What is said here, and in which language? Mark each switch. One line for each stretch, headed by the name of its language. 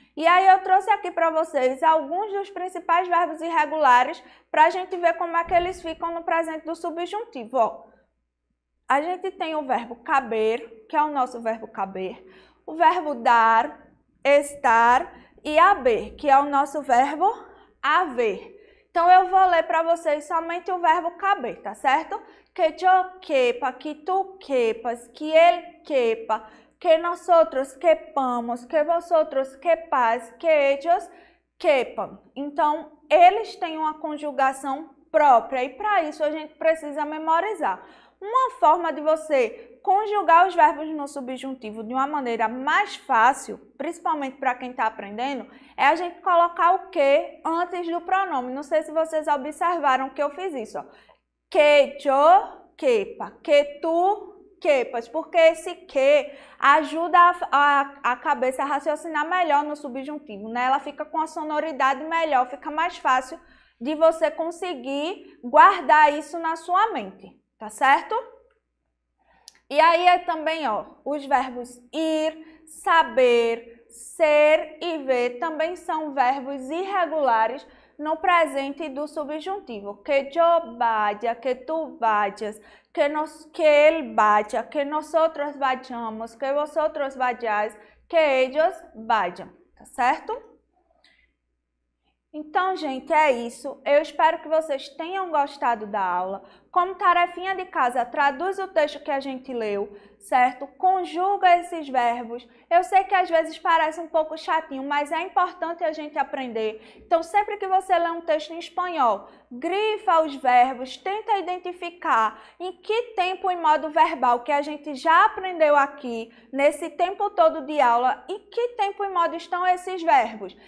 Portuguese: E aí eu trouxe aqui para vocês alguns dos principais verbos irregulares para a gente ver como é que eles ficam no presente do subjuntivo. Ó, a gente tem o verbo caber, que é o nosso verbo caber, o verbo dar, estar e haver, que é o nosso verbo haver. Então, eu vou ler para vocês somente o verbo caber, tá certo?
Spanish: que yo quepa, que tu quepas, que él quepa, que nosotros quepamos, que vosotros quepais, que ellos quepam.
Portuguese: Então, eles têm uma conjugação própria e para isso a gente precisa memorizar. Uma forma de você conjugar os verbos no subjuntivo de uma maneira mais fácil, principalmente para quem está aprendendo, é a gente colocar o que antes do pronome. Não sei se vocês observaram que eu fiz isso. Ó.
Spanish: Que yo quepa, que tu quepas,
Portuguese: porque esse que ajuda a cabeça a raciocinar melhor no subjuntivo, né? Ela fica com a sonoridade melhor, fica mais fácil de você conseguir guardar isso na sua mente, tá certo? E aí é também, ó, os verbos ir, saber, ser e ver também são verbos irregulares no presente do subjuntivo.
Spanish: Que yo vaya, que tu vayas, que él vaya, que nosotros vayamos, que vosotros vayáis, que ellos vayan,
Portuguese: tá certo? Então, gente, é isso. Eu espero que vocês tenham gostado da aula. Como tarefinha de casa, traduz o texto que a gente leu, certo? Conjuga esses verbos. Eu sei que às vezes parece um pouco chatinho, mas é importante a gente aprender. Então, sempre que você lê um texto em espanhol, grifa os verbos, tenta identificar em que tempo e modo verbal que a gente já aprendeu aqui, nesse tempo todo de aula, em que tempo e modo estão esses verbos.